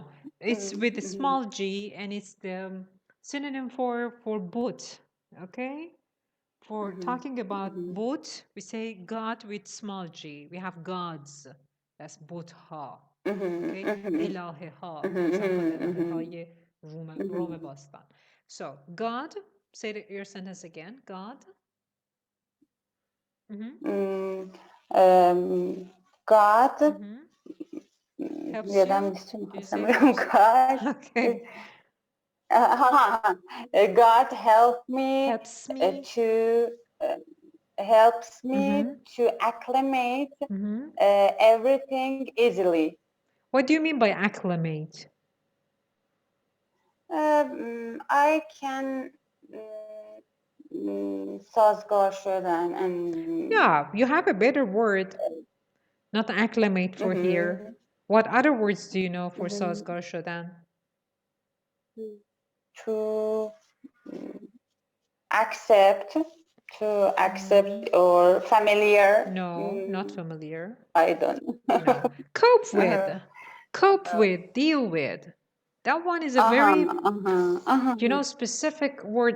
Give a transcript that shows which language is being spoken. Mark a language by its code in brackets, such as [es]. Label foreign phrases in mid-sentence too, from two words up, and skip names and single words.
[en] It's with a small g, and it's the synonym for boot. Okay? For talking about boot, we say God with small g. We have gods. That's [fa] بت ها. [en] Okay? [fa] الهه ها. [en] For example, [fa] elahe های روم باستان. [en] So, God, say your sentence again. God. God. Helps [fa] یادم [en] you. [fa] نیست God. [en] Okay. God helped me. Helps me to acclimate everything easily. What do you mean by acclimate? I can [fa] سازگار شدن [en] and yeah, you have a better word, not acclimate for here. What other words do you know for [fa] سازگار شدن? [en] To accept or familiar. No, not familiar. I don't know. No. Cope with, deal with. That one is a very, specific word.